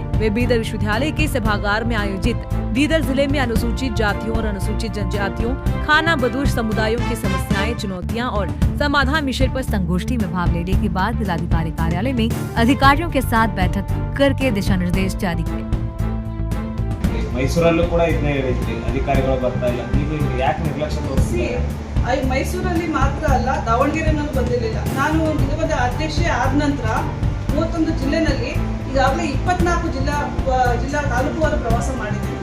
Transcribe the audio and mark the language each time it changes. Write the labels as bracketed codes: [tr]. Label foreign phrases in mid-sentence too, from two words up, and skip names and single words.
[hi] वे बीदर विश्वविद्यालय के सभागार में आयोजित बीदर जिले में अनुसूचित जातियों और अनुसूचित जनजातियों खानाबदोश समुदायों की समस्याएं, चुनौतियां और समाधान विषय पर संगोष्ठी में भाग लेने के बाद जिलाधिकारी कार्यालय में अधिकारियों के साथ बैठक करके दिशा निर्देश जारी किए। [kn] ಮೈಸೂರಲ್ಲೂ ಕೂಡ ಇದನ್ನೇ ಹೇಳಿದ್ರಿ, ಅಧಿಕಾರಿಗಳು ಬರ್ತಾ ಇಲ್ಲ, ನೀವು ಯಾಕೆ ನಿರ್ಲಕ್ಷ್ಯ ತೋರಿಸ್ತೀರಾ? ಮೈಸೂರಲ್ಲಿ ಮಾತ್ರ ಅಲ್ಲ, ದಾವಣಗೆರೆನಲ್ಲೂ ಬಂದಿರಲಿಲ್ಲ. ನಾನು ನಿಗಮದ ಅಧ್ಯಕ್ಷೆ ಆದ ನಂತರ 31 ಜಿಲ್ಲೆನಲ್ಲಿ ಈಗಾಗಲೇ 24 ಜಿಲ್ಲಾ ತಾಲೂಕುವಾರು ಪ್ರವಾಸ ಮಾಡಿದ್ದೀನಿ.